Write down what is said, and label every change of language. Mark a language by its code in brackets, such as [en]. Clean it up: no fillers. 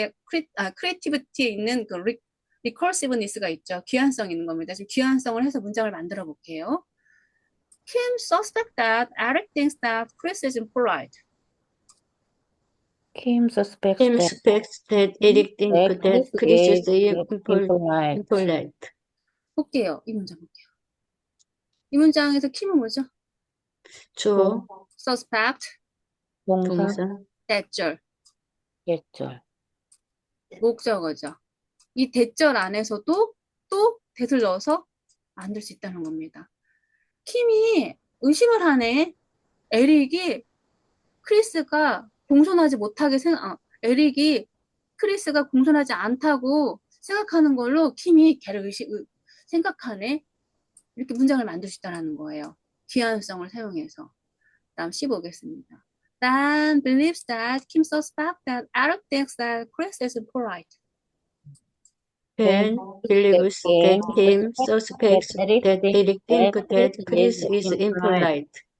[ko] 크리에이티비티에 있는 그 리커시브니스가 있죠. 기한성 있는 겁니다. 지금 기한성을 해서 문장을 만들어 볼게요. [en] Kim suspects that Eric thinks that Chris is impolite. Kim suspects Kim that suspects that Eric thinks that Chris Chris is is impolite. impolite. [ko] 볼게요. 이 문장 볼게요. 이 문장에서 킴은 뭐죠? 주, [en] suspect, [ko] 동사, 동사, 대절, 예절. 목적어죠. 이 대절 안에서도 또 that을 넣어서 만들 수 있다는 겁니다. 킴이 의심을 하네. 에릭이 크리스가 공손하지 못하게 에릭이 크리스가 공손하지 않다고 생각하는 걸로 킴이 걔를 생각하네. 이렇게 문장을 만들 수 있다는 거예요. 기한성을 사용해서. 다음 15겠습니다. [en] Dan believes that Kim suspects that Eric thinks that Chris is impolite. Ben believes that Kim suspects that Eric thinks that Chris is impolite.